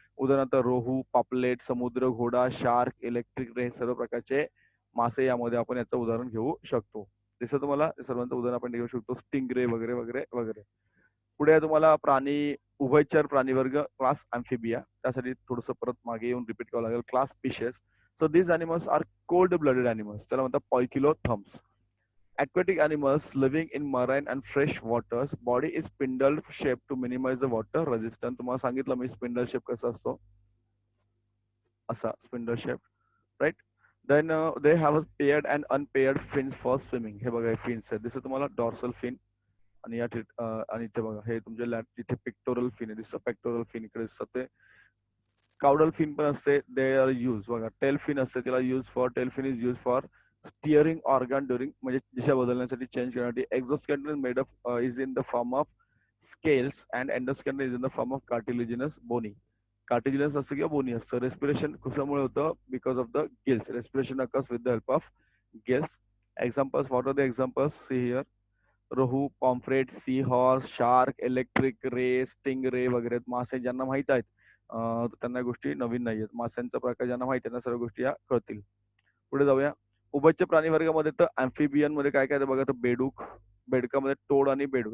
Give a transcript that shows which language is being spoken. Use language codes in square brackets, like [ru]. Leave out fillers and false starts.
[mr] उदाहरणार्थ रोहू, पापलेट, समुद्र घोडा, शार्क, इलेक्ट्रिक रे, सर्व प्रकारचे मासे यामध्ये आपण याचं उदाहरण घेऊ शकतो. दिसतं तुम्हाला? सर्वांचं उदाहरण आपण घेऊ शकतो. स्टिंगरे वगैरे वगैरे वगैरे. पुढे तुम्हाला उभयचर प्राणीवर्ग क्लास अँफिबिया. त्यासाठी थोडंसं परत मागे येऊन रिपीट करावं लागेल. Class fishes. [en] So these animals are cold blooded animals. [mr] त्याला म्हणतात पॉयकिलोथम्स. [en] Aquatic animals living in marine and fresh waters. Body is spindle shaped to minimize the water resistance. [mr] तुम्हाला सांगितलं मी स्पिंडल शेप कसा असतो. असा spindle shape, right? [en] Then they have a paired and unpaired fins for swimming. [mr] हे बघा, हे fins आहेत. दिसतं तुम्हाला? [en] Dorsal fin. [mr] आणि या आणि इथे बघा, हे तुमचे इथे पिक्टोरल फिन आहे. दिसतं पेक्टोरल फिन इकडे दिसतं ते. काउडल फिन पण असते. [en] They are use. बघा, tail fin असते, त्याला use for, tail fin is use for steering organ during, [mr] म्हणजे दिशा बदलण्यासाठी, चेंज करण्यासाठी. [en] Exoskeleton made of is in the form of scales and endoskeleton is in the form of cartilaginous bony. [mr] Cartilaginous असतं किंवा बोनी असतं. Respiration कशामुळे होतं? [en] Because of the gills. Respiration occurs with the help of gills. Examples, what are the examples? See here. [mr] Rohu, pomfret, sea horse, shark, electric ray, sting रे वगैरे मासे ज्यांना माहित आहेत, त्यांना गोष्टी नवीन नाही आहेत. माशांचा प्रकार ज्यांना माहिती आहे, त्यांना सर्व गोष्टी या कळतील. पुढे जाऊया. उभयचर प्राणी वर्गामध्ये तर अँफिबियन मध्ये काय काय आहे बघा, तर बेडूक, बेडकामध्ये टोड आणि बेडूक.